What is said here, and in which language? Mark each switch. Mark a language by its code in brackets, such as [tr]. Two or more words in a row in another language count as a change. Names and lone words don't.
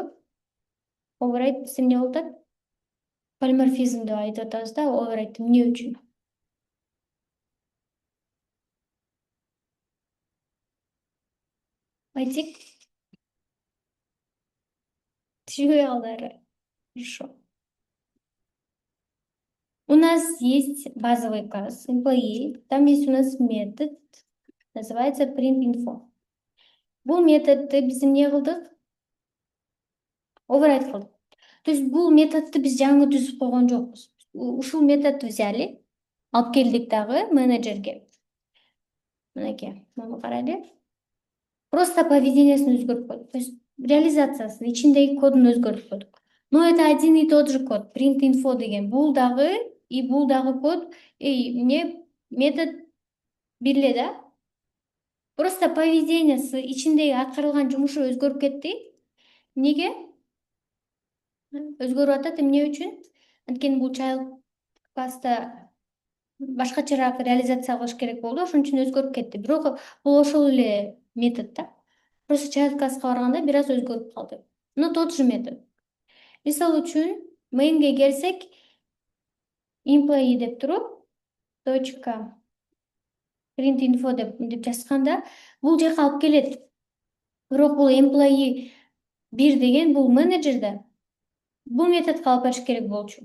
[ky] Override бизде эмне болуп атат? Полиморфизм деп айтып атабыз да, override эмне үчүн? Айтик. Түшүнбөй калдылар. [ru] Хорошо. У нас есть базовый класс employee, там есть у нас метод, называется print.info. [ky] Бул методду биз эмне кылдык? Override кылдык. То есть бул методду биз жаңы түзүп койгон жокпуз. Ушул методду взяли, алып келдик дагы менеджерге. Мынакей, муну карайлы. Просто поведениясын өзгөртүп койдук. То есть реализациясын, ичиндеги кодун өзгөртүп койдук. [ru] Но это один и тот же код. [ky] Print.info деген бул дагы и бул дагы код, эмне метод бир эле да. Просто поведениясы, ичиндеги аткарылган жумушу өзгөрүп кетти. Неге? Өзгөрүп атат эмне үчүн? Анткени бул child класста башкачараак реализация кылыш керек болду, ошон үчүн өзгөрүп кетти. Бирок бул ошол эле метод да. Просто child класска барганда бир аз өзгөрүп калды. [ru] Но тот же метод. [ky] Мисал үчүн main'ге келсек, employee деп туруп, точка print info деп жазганда бул жака алып келет. Бирок бул employee 1 деген бул менеджер да. Бул методго алып барыш керек болчу.